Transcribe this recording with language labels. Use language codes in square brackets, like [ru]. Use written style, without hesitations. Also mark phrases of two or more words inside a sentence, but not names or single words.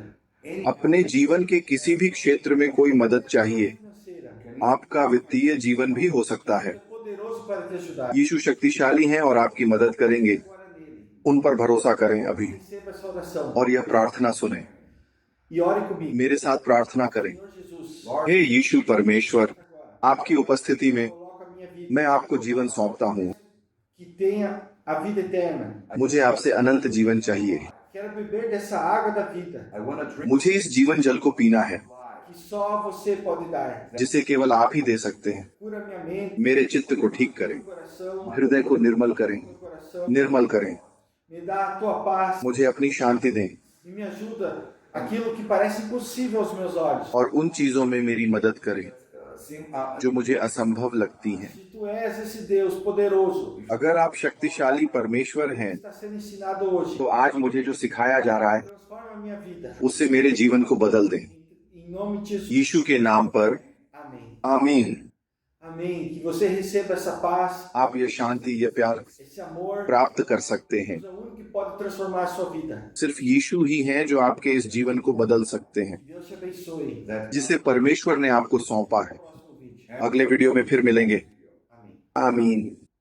[hi] अपने जीवन के किसी भी क्षेत्र में कोई मदद चाहिए, [pt] financeira, [hi] आपका वित्तीय जीवन भी हो सकता है, [pt] é poderoso para te ajudar. [hi] यीशु शक्तिशाली हैं और आपकी मदद करेंगे। [pt] Agora nele. [hi] उन पर भरोसा करें अभी [pt] Receba essa oração [hi] और यह प्रार्थना सुने। [pt] e ore comigo. [hi] मेरे साथ प्रार्थना करें। [pt] Senhor Jesus, [hi] हे यीशु परमेश्वर, आपकी उपस्थिति में [pt] coloca a minha vida [hi] मैं आपको जीवन सौंपता हूँ। [pt] que tenha a vida eterna. [hi] मुझे आपसे अनंत जीवन चाहिए। [pt] quero beber dessa água da vida, [en] I want to drink [hi] मुझे इस जीवन जल को पीना है [pt] que só você pode dar. [hi] जिसे केवल आप ही दे सकते हैं। [pt] Cura minha mente, [hi] मेरे चित्त को ठीक करें, [pt] meu coração, [hi] हृदय को निर्मल करें, [pt] meu coração. [hi] निर्मल करें, [pt] Me dá a tua paz [hi] मुझे अपनी शांति दें [pt] e me ajuda aquilo que parece impossível aos meus olhos. [hi] और उन चीजों में मेरी मदद करें जो मुझे असंभव लगती हैं। [pt] Se tu és esse Deus poderoso, [hi] अगर आप शक्तिशाली परमेश्वर हैं [pt] está sendo ensinado hoje, [hi] तो आज मुझे जो सिखाया जा रहा है [pt] transforma a minha vida. [hi] उससे मेरे जीवन को बदल दें। [pt] Em nome de Jesus. [hi] यीशु के नाम पर [pt] Amém. [hi] आमीन। [pt] Amém. Que você receba essa paz, [hi] आप ये शांति, ये प्यार [pt] esse amor. [hi] प्राप्त कर सकते हैं। [pt] Deus é o único que pode transformar a sua vida. [hi] सिर्फ यीशु ही हैं जो आपके इस जीवन को बदल सकते हैं, [pt] Deus te abençoe. [hi] जिसे परमेश्वर ने आपको सौंपा है। [pt] Próximo vídeo. [hi] अगले वीडियो में फिर मिलेंगे। [pt] Amém. [hi] आमीन।